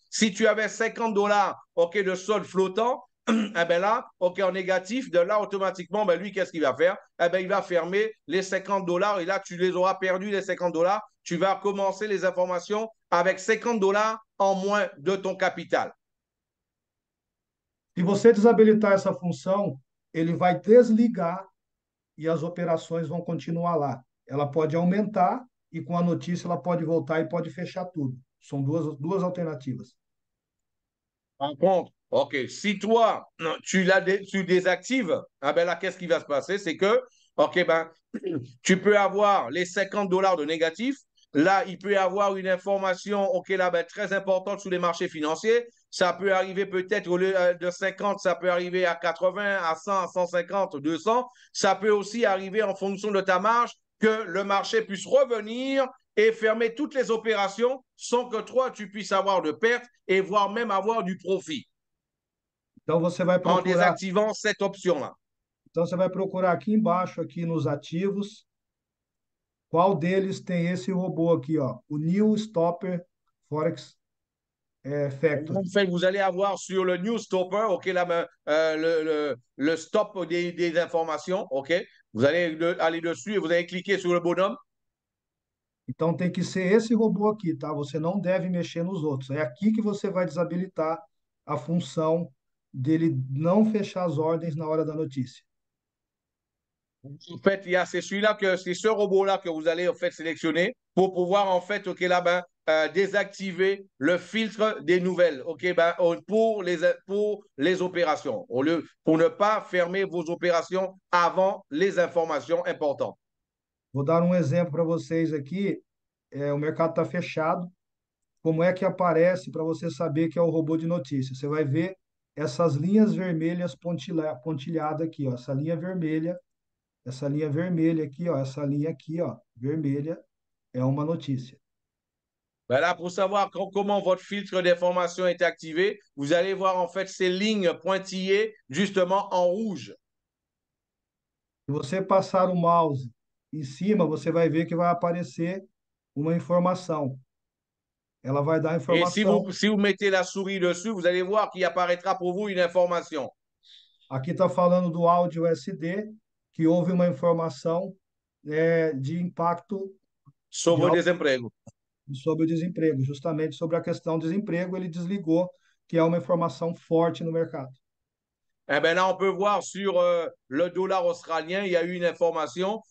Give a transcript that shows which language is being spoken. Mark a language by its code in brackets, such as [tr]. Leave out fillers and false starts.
[fr] Si tu avais $50, OK, de solde flottant, eh ben là, OK, en négatif, de là, automatiquement, ben lui, qu'est-ce qu'il va faire? Eh ben, il va fermer les $50 et là, tu les auras perdus, les $50. Tu vas commencer les informations avec $50 en moins de ton capital. [pt] Se você desabilitar essa função, ele vai desligar e as operações vão continuar lá. Ela pode aumentar e com a notícia ela pode voltar e pode fechar tudo. São duas alternativas. [fr] Par contre, OK, si toi, tu désactives, ah ben là, qu'est-ce qui va se passer? C'est que, OK, ben, tu peux avoir les $50 de négatif. Là, il peut y avoir une information, OK, là, ben, très importante sur les marchés financiers. Ça peut arriver peut-être au lieu de 50, ça peut arriver à 80, à 100, à 150, 200. Ça peut aussi arriver en fonction de ta marge que le marché puisse revenir et fermer toutes les opérations sans que toi, tu puisses avoir de pertes et voire même avoir du profit [pt] Então você vai [fr] en [pt] procurar, [fr] désactivant cette option-là. [pt] então você vai procurar aqui embaixo, aqui nos ativos, qual deles tem esse robô aqui, ó, o New Stopper Forex Factory. [fr] En fait, vous allez avoir sur le News Stopper, OK, là, ben, le stop des informations, OK. Vous allez aller dessus et vous allez cliquer sur le bonhomme. [pt] Então tem que ser esse robô aqui, tá? Você não deve mexer nos outros. É aqui que você vai desabilitar a função dele não fechar as ordens na hora da notícia. [fr] En fait, il y a c'est celui-là que c'est ce robot-là que vous allez en fait sélectionner pour pouvoir en fait, ok là ben désactiver le filtre des nouvelles, ok ben pour les opérations, au lieu pour ne pas fermer vos opérations avant les informations importantes. [pt] Vou dar um exemplo para vocês aqui. O mercado está fechado. Como é que aparece para você saber que é o robô de notícias? Você vai ver essas linhas vermelhas pontilhadas aqui, ó. Essa linha vermelha aqui, ó. Essa linha aqui, ó, vermelha, é uma notícia. [fr] Ben là, pour savoir comment votre filtre d'information est activé, vous allez voir en fait ces lignes pointillées justement en rouge. [pt] Se você passar o mouse em cima, você vai ver que vai aparecer uma informação. Ela vai dar a [fr] Et [pt] informação. [fr] si vous mettez la souris dessus, vous allez voir qu'il apparaîtra pour vous une information [pt] Aqui está falando do áudio SD, que houve uma informação de impacto de sobre o desemprego. sobre o desemprego, justamente sobre a questão do desemprego, ele desligou, que é uma informação forte no mercado. [fr] Eh ben là, on peut voir sur le dollar australien, il y a eu une information.